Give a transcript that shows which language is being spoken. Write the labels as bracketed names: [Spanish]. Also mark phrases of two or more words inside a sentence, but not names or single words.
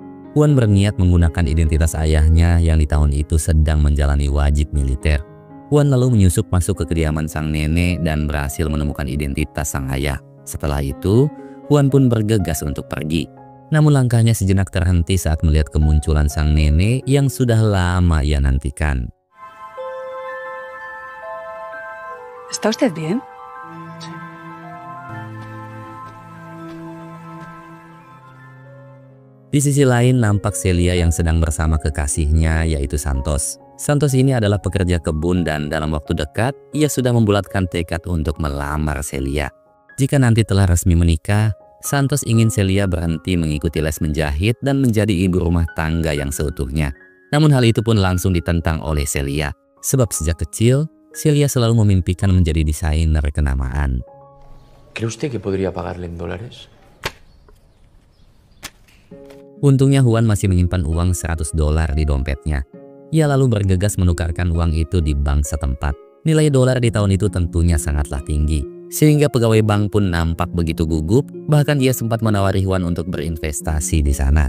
[Indonesian] Juan berniat menggunakan identitas ayahnya yang di tahun itu sedang menjalani wajib militer. Juan lalu menyusup masuk ke kediaman sang nenek dan berhasil menemukan identitas sang ayah. Setelah itu, Juan pun bergegas untuk pergi. Namun langkahnya sejenak terhenti saat melihat kemunculan sang nenek yang sudah lama ia nantikan. [Spanish] ¿Está usted bien? [Indonesian] Di sisi lain nampak Celia yang sedang bersama kekasihnya yaitu Santos. Santos ini adalah pekerja kebun dan dalam waktu dekat ia sudah membulatkan tekad untuk melamar Celia. Jika nanti telah resmi menikah, Santos ingin Celia berhenti mengikuti les menjahit dan menjadi ibu rumah tangga yang seutuhnya. Namun hal itu pun langsung ditentang oleh Celia. Sebab sejak kecil, Celia selalu memimpikan menjadi desainer kenamaan. [Spanish] ¿Cree usted que podría pagarle en dólares? [Indonesian] Untungnya Juan masih menyimpan uang $100 di dompetnya. Ia lalu bergegas menukarkan uang itu di bank setempat. Nilai dolar di tahun itu tentunya sangatlah tinggi, sehingga pegawai bank pun nampak begitu gugup, bahkan ia sempat menawari Juan untuk berinvestasi di sana.